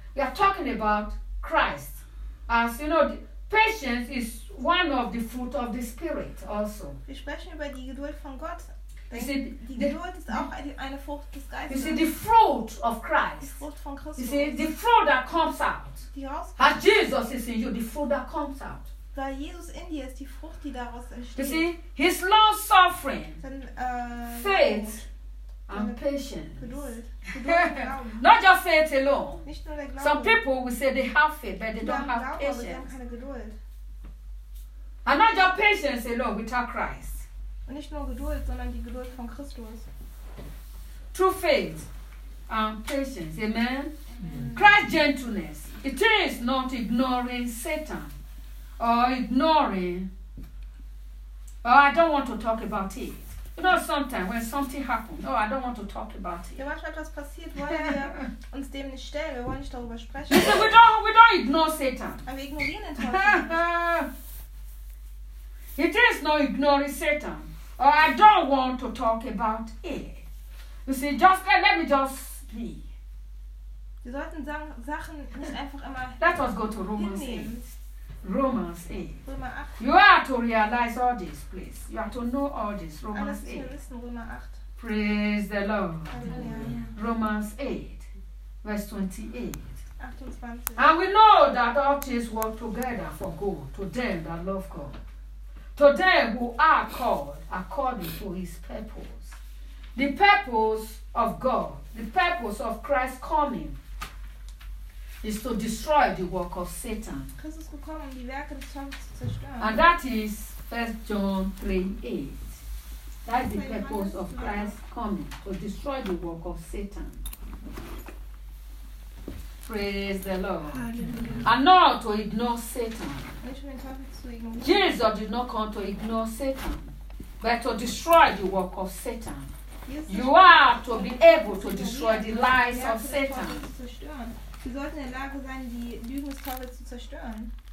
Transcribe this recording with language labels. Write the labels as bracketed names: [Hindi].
[English] We are talking about Christ. As you know, patience is one of the fruit of the Spirit also. [German] Wir sprechen über die Geduld von Gott. Geduld ist auch eine Frucht des Geistes. [English] You see, the fruit of Christ. [German] Die Frucht von Christus. [English] You see, the fruit that comes out. As Jesus is in you, the fruit that comes out. [German] Weil Jesus in dir ist, die Frucht, die daraus entsteht. [English] You see, his long suffering, faith, and patience. [German] Geduld. [English] Not just faith alone. [German] Nicht nur der Glaube. [English] Some people will say they have faith, but they don't have [German] Glaube, [English] patience. [German] Haben keine Geduld. [English] And not just patience alone without Christ. [German] Und nicht nur Geduld, sondern die Geduld von Christus. [English] True faith and patience. Amen. Amen. Christ's gentleness. It is not ignoring Satan. Or ignoring. Oh, I don't want to talk about it. You know, sometimes when something happens, oh, I don't want to talk about it. [German] Ja, manchmal etwas passiert, wollen wir uns dem nicht stellen. Wir wollen nicht darüber sprechen. [English] Listen, we don't ignore Satan. [German] Aber wir ignorieren den Teufel. [English] It is not ignoring Satan. Oh, I don't want to talk about it. You see, let me just be. [German] Wir sollten Sachen nicht einfach immer hinnehmen. [English] Let us go to Romans 8. Romans 8. You are to realize all this, please. You are to know all this. Romans 8. Praise the Lord. [German] Hallelujah. [English] Romans 8, verse 28. 28. And we know that all things work together for good to them that love God, to them who are called according to his purpose. The purpose of God, the purpose of Christ's coming, is to destroy the work of Satan. [German] Christus gekommen, die Werke des Teufels zu zerstören. [English] And that is 1 John 3:8. That is the purpose of Christ coming, to destroy the work of Satan. Praise the Lord. [German] Hallelujah. [English] And not to ignore Satan. [German] Ich [English] Jesus did not come to ignore Satan, but to destroy the work of Satan. Jesus, you are to be able to destroy the lies of Satan. [German] Wir sollten in der Lage sein, die Lügen des Teufels zu zerstören.